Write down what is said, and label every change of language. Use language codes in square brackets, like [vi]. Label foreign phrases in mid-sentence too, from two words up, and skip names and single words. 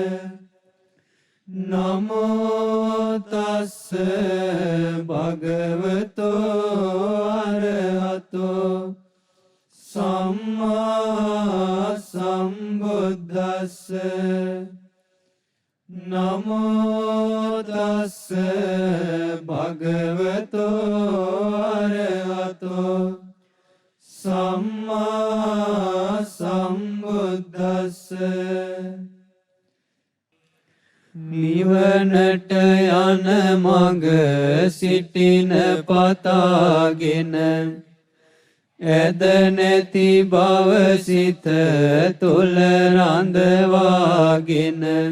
[pi] Namo tassa bhagavato arahato samma sambuddhassa. Namo tassa bhagavato arahato samma sambuddhassa. [si] නිවනට යන මඟ සිටින පතාගෙන ඇද නැති බව සිත තුල රඳවාගෙන